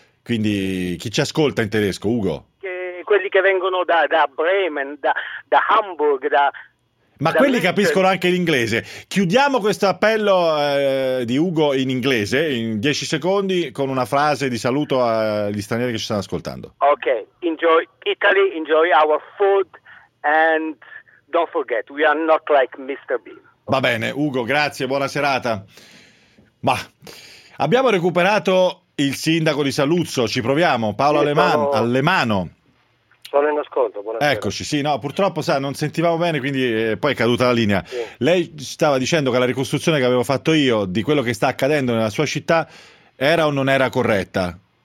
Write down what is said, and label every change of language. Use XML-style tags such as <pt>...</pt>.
<it>Quindi chi ci ascolta in tedesco, Ugo? Quelli che vengono da Bremen, da Hamburg, da... Ma quelli capiscono anche l'inglese. Chiudiamo questo appello di Ugo in inglese, in 10 secondi, con una frase di saluto agli stranieri che ci stanno ascoltando.</it> <en>Ok, enjoy Italy, enjoy our food, and don't forget, we are not like Mr. B.</en> <it>Va bene, Ugo, grazie, buona serata. Ma abbiamo recuperato il sindaco di Saluzzo, ci proviamo, Paolo Alemano. Sono in ascolto, buonasera. Eccoci, sì, no, purtroppo sa, non sentivamo bene, quindi poi è caduta la linea. Sì. Lei stava dicendo che la ricostruzione che avevo fatto io di quello che sta accadendo nella sua città era o non era corretta?</it>